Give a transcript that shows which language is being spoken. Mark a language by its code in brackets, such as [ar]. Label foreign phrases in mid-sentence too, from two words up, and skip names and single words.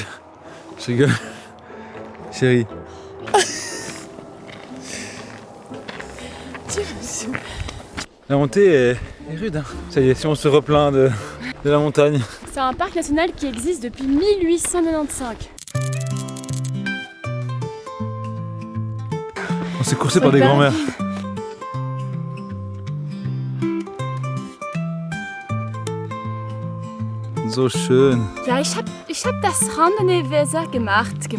[fr] Je rigole. Chérie. La montée est rude hein. Ça y est, si on se replaint de la montagne. C'est un parc national qui existe depuis 1895. On s'est coursé par des grands-mères. [de] So schön. Ja, ich hab das Randonnee-Weser gemacht.